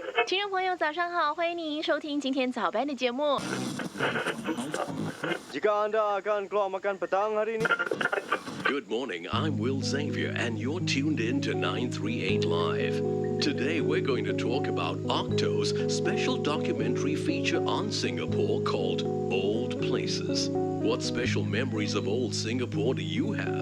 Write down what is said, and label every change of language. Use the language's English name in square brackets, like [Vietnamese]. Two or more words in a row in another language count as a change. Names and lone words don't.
[Chinese] 听众朋友，早上好，欢迎您收听今天早班的节目。 [Malay] Jika Anda akan keluar makan petang hari ini. [English] Good morning, I'm Will Xavier, and you're tuned in to 938 Live. Today, we're going to talk about Octo's special documentary feature on Singapore called Old Places. What special memories of old Singapore do you have?